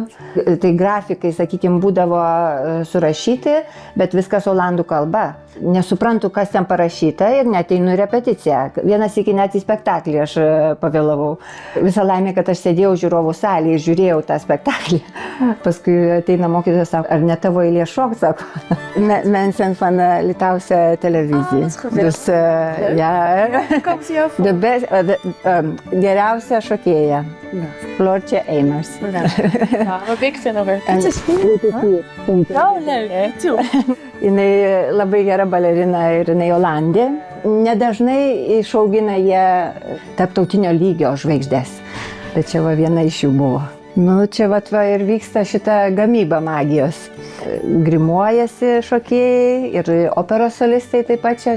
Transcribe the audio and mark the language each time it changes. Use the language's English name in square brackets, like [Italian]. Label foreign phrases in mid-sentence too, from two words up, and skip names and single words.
[Lithuanian] Tai grafikai, sakykime, būdavo surašyti, bet viskas olandų kalba. Nesuprantu, kas ten parašyta ir neteinu repeticiją. Vienas iki net į spektaklį aš pavėlavau. Visą laimę, kad aš sėdėjau žiūrovų salėje ir žiūrėjau tą spektaklį. Paskui ateina mokytojas, sako, ar ne tavo eilė šokt, sako. [Dutch] Mensen van Litouwse televisie. Dus, [Lithuanian] geriausia šokėja. Floortje Eimers. [Dutch] Wat ik vind over. Het is goed. Oh, leuk. Toe. [Lithuanian] Jinai labai gera balerina ir jinai Olandė. nedažnai išaugina jie tarptautinio lygio žvaigždės. Bet čia va viena iš jų buvo. Nu, čia va ir vyksta šita gamyba magijos. Grimuojasi šokėjai ir operos solistai taip pat čia.